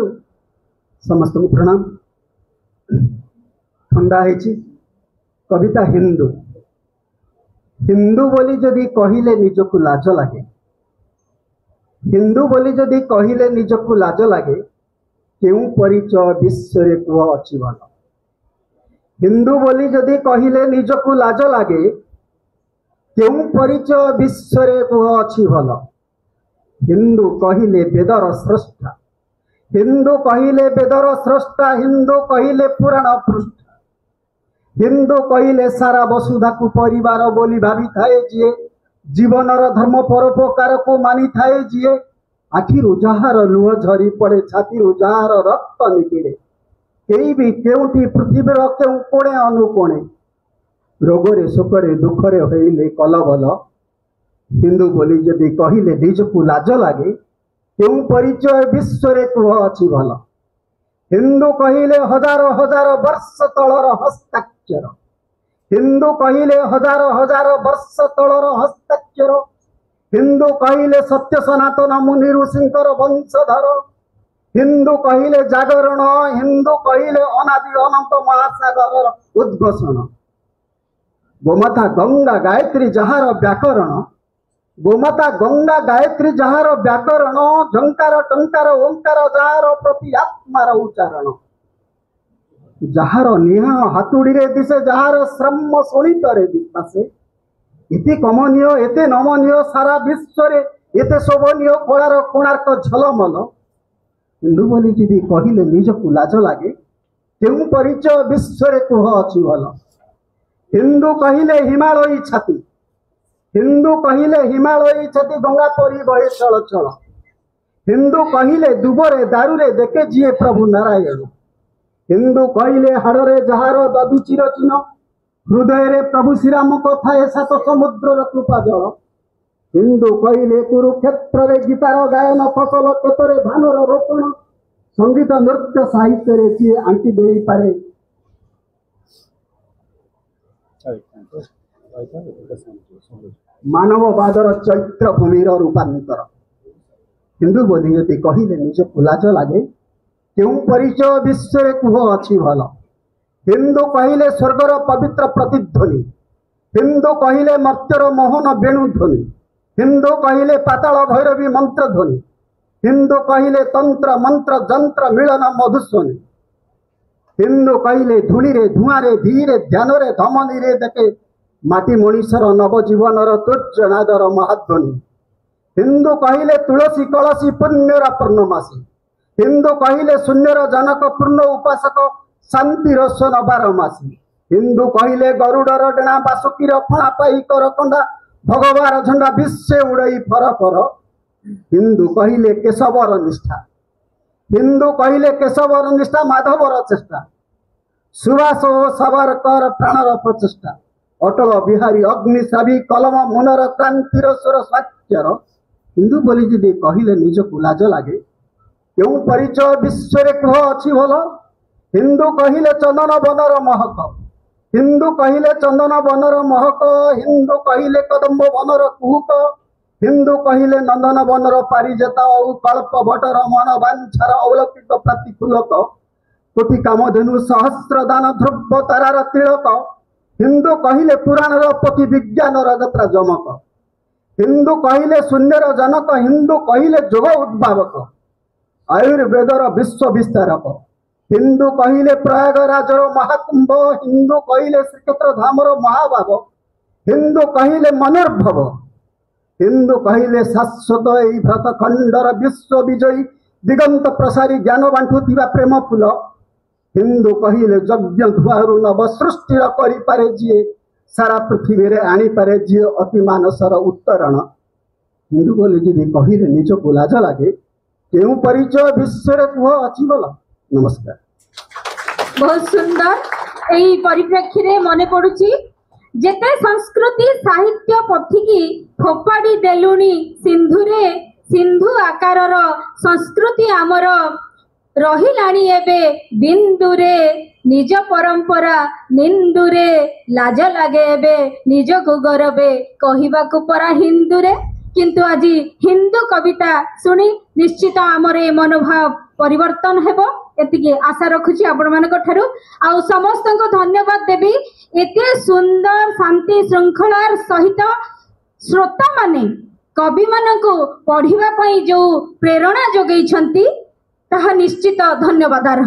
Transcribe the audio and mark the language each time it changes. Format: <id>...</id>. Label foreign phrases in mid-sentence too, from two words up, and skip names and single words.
<or>ସମସ୍ତଙ୍କୁ ପ୍ରଣାମ। ଠଣ୍ଡା ହେଚି କବିତା ହିନ୍ଦୁ ବୋଲି ଯଦି କହିଲେ ନିଜକୁ ଲାଜ ଲାଗେ ହିନ୍ଦୁ ବୋଲି ଯଦି କହିଲେ ନିଜକୁ ଲାଜ ଲାଗେ କେଉଁ ପରିଚୟ ବିଶ୍ୱରେ କୁହ ଅଛି ଭଲ ହିନ୍ଦୁ ବୋଲି ଯଦି କହିଲେ ନିଜକୁ ଲାଜ ଲାଗେ କେଉଁ ପରିଚୟ विश्व रे कुह अछि भल हिंदू बोली जदि कहिले निजको लाज लागे केउ परिचय ବିଶ୍ୱରେ କୁହ ଅଛି ଭଲ ହିନ୍ଦୁ କହିଲେ ବେଦର ସ୍ରଷ୍ଟା ହିନ୍ଦୁ କହିଲେ ବେଦର ସ୍ରଷ୍ଟା ହିନ୍ଦୁ କହିଲେ ପୁରାଣ ପୃଷ୍ଠା ହିନ୍ଦୁ କହିଲେ ସାରା ବସୁଧାକୁ ପରିବାର ବୋଲି ଭାବୁଥାଏ ଯିଏ ଜୀବନର ଧର୍ମ ପରୋପକାରକୁ ମାନୁଥାଏ ଯିଏ ଆଖିରୁ ଯାହାର ଲୁହ ଝରିପଡ଼େ ଛାତିରୁ ଯାହାର ରକ୍ତ ନିଗିଡ଼େ କାହିଁ ବି କେଉଁଠି ପୃଥିବୀର କେଉଁ କୋଣେ ଅନୁକୋଣେ ରୋଗରେ ଶୋକରେ ଦୁଃଖରେ ହୋଇଲେ କଲବଲ ହିନ୍ଦୁ ବୋଲି ଯଦି କହିଲେ ନିଜକୁ ଲାଜ ଲାଗେ କେଉଁ ପରିଚୟ ବିଶ୍ୱରେ କୁହ ଅଛି ଭଲ ହିନ୍ଦୁ କହିଲେ ହଜାର ହଜାର ବର୍ଷ ତଳର ହସ୍ତାକ୍ଷର ହିନ୍ଦୁ କହିଲେ ହଜାର ହଜାର ବର୍ଷ ତଳର ହସ୍ତାକ୍ଷର ହିନ୍ଦୁ କହିଲେ ସତ୍ୟ ସନାତନ ମୁନି ଋଷିଙ୍କର ବଂଶଧର ହିନ୍ଦୁ କହିଲେ ଜାଗରଣ ହିନ୍ଦୁ କହିଲେ ଅନାଦି ଅନନ୍ତ ମହାସାଗର ଉଦ୍‌ଘୋଷଣ ଗୋମାତା ଗଙ୍ଗା ଗାୟତ୍ରୀ ଯାହାର ବ୍ୟାକରଣ ଗୋମାତା ଗଙ୍ଗା ଗାୟତ୍ରୀ ଯାହାର ବ୍ୟାକରଣ ଝଙ୍କାର ଟଙ୍କାର ଓଁକାର ଯାହାର ପ୍ରତି ଆତ୍ମାର ଉଚ୍ଚାରଣ ଯାହାର ନିହା ହାତୁଡ଼ିରେ ଦିଶେ ଯାହାର ଶ୍ରମ ଶୋଣିତରେ ଦିଶେ ଏତି କମନୀୟ ଏତେ ନମନୀୟ ସାରା ବିଶ୍ୱରେ ଏତେ ଶୋଭନୀୟ କଳାର କୋଣାର୍କ ଝଲମଲ ହିନ୍ଦୁ ବୋଲି ଯଦି କହିଲେ ନିଜକୁ ଲାଜ ଲାଗେ କେଉଁ ପରିଚୟ ବିଶ୍ୱରେ କୁହ ଅଛି ଭଲ ହିନ୍ଦୁ କହିଲେ ହିମାଳୟୀ ଛାତି ହିନ୍ଦୁ କହିଲେ ହିମାଳୟୀ ଛାତି ଗଙ୍ଗା ପରି ବହେ ଚଳ ଚଳ ହିନ୍ଦୁ କହିଲେ ଦୁବରେ ଦାରୁରେ ଦେଖେ ଯିଏ ପ୍ରଭୁ ନାରାୟଣ ହିନ୍ଦୁ କହିଲେ ହାଡ଼େ ଯାହାର ଦବି ଚିରଚିହ୍ନ ହୃଦୟରେ ପ୍ରଭୁ ଶ୍ରୀରାମ କଥାଏ ସାତ ସମୁଦ୍ର କୃପା ଜଳ ହିନ୍ଦୁ କହିଲେ କୁରୁକ୍ଷେତ୍ରରେ ଗୀତାର ଗାୟନ ଫସଲ କ୍ଷେତ୍ର ଧାନର ରୋପଣ ସଙ୍ଗୀତ ନୃତ୍ୟ ସାହିତ୍ୟରେ ଯିଏ ଆଙ୍କି ଦେଇପାରେ ମାନବବାଦର ଚୈତ୍ର ଭୂମିର ରୂପାନ୍ତର ହିନ୍ଦୁ ବୋଲି ଯଦି କହିଲେ ନିଜକୁ ଲାଜ ଲାଗେ କେଉଁ ପରିଚୟ ବିଶ୍ୱରେ କୁହ ଅଛି ଭଲ ହିନ୍ଦୁ କହିଲେ ସ୍ୱର୍ଗର ପବିତ୍ର ପ୍ରତିଧ୍ୱନି ହିନ୍ଦୁ କହିଲେ ମର୍ତ୍ତ୍ୟର ମୋହନ ବେଣୁ ଧ୍ୱନି ହିନ୍ଦୁ କହିଲେ ପାତାଳ ଭୈରବୀ ମନ୍ତ୍ର ଧ୍ୱନି ହିନ୍ଦୁ କହିଲେ ତନ୍ତ୍ର ମନ୍ତ୍ର ଯନ୍ତ୍ର ମିଳନ ମଧୁସ୍ୱନୀ ହିନ୍ଦୁ କହିଲେ ଧୂଳିରେ ଧୂଆଁରେ ଧୀରେ ଧ୍ୟାନରେ ଧମନୀରେ ଦେଖେ ମାଟି ମନୀଷର ନବଜୀବନ ତୂର୍ଯ୍ୟନାଦର ମହାଧ୍ୱନି ହିନ୍ଦୁ କହିଲେ ତୁଳସୀ କଳସୀ ପୁଣ୍ୟର ପୂର୍ଣ୍ଣମାସୀ ହିନ୍ଦୁ କହିଲେ ଶୂନ୍ୟର ଜନକ ପୂର୍ଣ୍ଣ ଉପାସକ ଶାନ୍ତିର ସ୍ୱନ ବାରମାସୀ ହିନ୍ଦୁ କହିଲେ ଗରୁଡ଼ର ଡେଣା ବାସୁକୀର ଫଣା ପାଇ କର କଣ୍ଡା ଭଗବାନ ଝଣ୍ଡା ବିଶ୍ୱ ଉଡ଼ଇ ଫର ଫର ହିନ୍ଦୁ କହିଲେ କେଶବର ନିଷ୍ଠା ହିନ୍ଦୁ କହିଲେ କେଶବର ନିଷ୍ଠା ମାଧବର ଚେଷ୍ଟା ସୁଭାଷ ସାବରକର ପ୍ରାଣର ପ୍ରଚେଷ୍ଟା ଅଟଳ ବିହାରୀ ଅଗ୍ନିସ୍ରାବୀ କଲମ ମୁନର କ୍ରାନ୍ତିର ସ୍ୱର ସ୍ୱାକ୍ଷର ହିନ୍ଦୁ ବୋଲି ଯଦି କହିଲେ ନିଜକୁ ଲାଜ ଲାଗେ କେଉଁ ପରିଚୟ ବିଶ୍ୱରେ କୁହ ଅଛି ଭଲ ହିନ୍ଦୁ କହିଲେ ଚନ୍ଦନ ବନର ମହକ ହିନ୍ଦୁ କହିଲେ ଚନ୍ଦନ ବନର ମହକ ହିନ୍ଦୁ କହିଲେ କଦମ୍ବ ବନର କୁହୁକ ହିନ୍ଦୁ କହିଲେ ନନ୍ଦନ ବନର ପାରିଜାତ ଓ କଳ୍ପ ବଟର ମନ ବାଞ୍ଛାର ଅବଲୌକିକ ପ୍ରତିଫଳକ କୋଟି କାମଧେନୁ ସହସ୍ର ଦାନ ଧ୍ରୁବ ତାରାର ତିଳକ ହିନ୍ଦୁ କହିଲେ ପୁରାଣର ପତି ବିଜ୍ଞାନର ଯାତ୍ରା ଜମକ ହିନ୍ଦୁ କହିଲେ ଶୂନ୍ୟର ଜନକ ହିନ୍ଦୁ କହିଲେ ଯୋଗ ଉଦ୍ଭାବକ ଆୟୁର୍ବେଦର ବିଶ୍ୱ ବିସ୍ତାରକ ହିନ୍ଦୁ କହିଲେ ପ୍ରୟାଗରାଜର ମହାକୁମ୍ଭ ହିନ୍ଦୁ କହିଲେ ଶ୍ରୀକ୍ଷେତ୍ର ଧାମର ମହାଭାବ ହିନ୍ଦୁ କହିଲେ ମନୋଭବ ହିନ୍ଦୁ କହିଲେ ଶାଶ୍ୱତ ଏଇ ଭରତଖଣ୍ଡର ବିଶ୍ୱ ବିଜୟୀ ଦିଗନ୍ତ ପ୍ରସାରୀ ଜ୍ଞାନ ବାଣ୍ଟୁଥିବା ପ୍ରେମ ଫୁଲ ହିନ୍ଦୁ କହିଲେ ଯଜ୍ଞ ଧୂଆଁରୁ ନବ ସୃଷ୍ଟି କରିପାରେ ଯିଏ ସାରା ପୃଥିବୀରେ ଆଣିପାରେ ଯିଏ ଅତି ମାନସର ଉତ୍ତରଣ ହିନ୍ଦୁ ବୋଲି ଯଦି କହିଲେ ନିଜକୁ ଲାଜ ଲାଗେ କେଉଁ ପରିଚୟ ବିଶ୍ୱରେ କୁହ ଅଛି ବୋଲ। ନମସ୍କାର। ବହୁତ ସୁନ୍ଦର ଏଇ ପରିପ୍ରେକ୍ଷୀରେ ମନେ ପଡ଼ୁଛି ଯେତେ ସଂସ୍କୃତି ସାହିତ୍ୟ ପଥୀ କି ଫୋପାଡ଼ି ଦେଲୁଣି ସିନ୍ଧୁରେ ସିନ୍ଧୁ ଆକାରର ସଂସ୍କୃତି ଆମର ରହିଲାଣି ଏବେ ବିନ୍ଦୁରେ ନିଜ ପରମ୍ପରା ନିନ୍ଦୁରେ ଲାଜ ଲାଗେ ଏବେ ନିଜକୁ ଗୌରବେ କହିବାକୁ ପରା ହିନ୍ଦୁରେ କିନ୍ତୁ ଆଜି ହିନ୍ଦୁ କବିତା ଶୁଣି ନିଶ୍ଚିତ ଆମର ଏ ମନୋଭାବ ପରିବର୍ତ୍ତନ ହେବ ଏତିକି ଆଶା ରଖୁଛି ଆପଣମାନଙ୍କ ଠାରୁ ଆଉ ସମସ୍ତଙ୍କୁ ଧନ୍ୟବାଦ ଦେବି ଏତେ ସୁନ୍ଦର ଶାନ୍ତି ଶୃଙ୍ଖଳାର ସହିତ ଶ୍ରୋତାମାନେ କବିମାନଙ୍କ ପଢ଼ିବା ପାଇଁ ଯେଉଁ ପ୍ରେରଣା ଯୋଗାଉଛନ୍ତି ତାହା ନିଶ୍ଚିତ ଧନ୍ୟବାଦାର୍ହ।</or>